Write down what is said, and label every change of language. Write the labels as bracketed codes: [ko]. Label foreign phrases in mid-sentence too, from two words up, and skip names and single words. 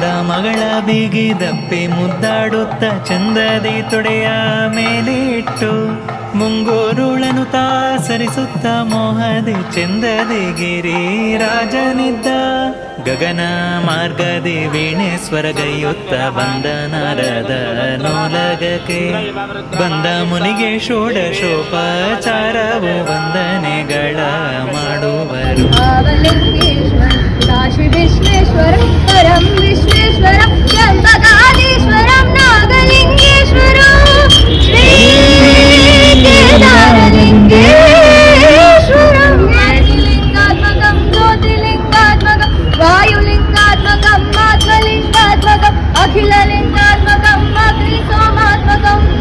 [kn] ಮಗಳ ಬೀಗಿದಪ್ಪಿ ಮುದ್ದಾಡುತ್ತ ಚಂದದಿ ತೊಡೆಯ ಮೇಲೆ ಇಟ್ಟು ಮುಂಗೋರುಳನು ತಾ ಸರಿಸುತ್ತ ಮೋಹದಿ ಚಂದದಿ ಗಿರಿ ರಾಜನಿದ್ದ ಗಗನ ಮಾರ್ಗದಿ ವೀಣೆ ಸ್ವರಗೈಯುತ್ತ ಬಂದ ನಾರದ ನೋಲಗಕ್ಕೆ ಬಂದ ಮುನಿಗೆ ಷೋಡಶೋಪಚಾರವು ವಂದನೆಗಳ ಮಾಡುವರು [sa] काशी विश्वेश्वरं परं विश्वेश्वरं त्र्यम्बकाधीश्वरं नागलिङ्गेश्वरं श्री केदारलिङ्गेश्वरं ज्ञानिलिङ्गात्मकं ज्योतिलिङ्गात्मकं वायुलिङ्गात्मकं आत्मलिङ्गात्मकम् अखिललिङ्गात्मकम् अग्निसोमात्मकम्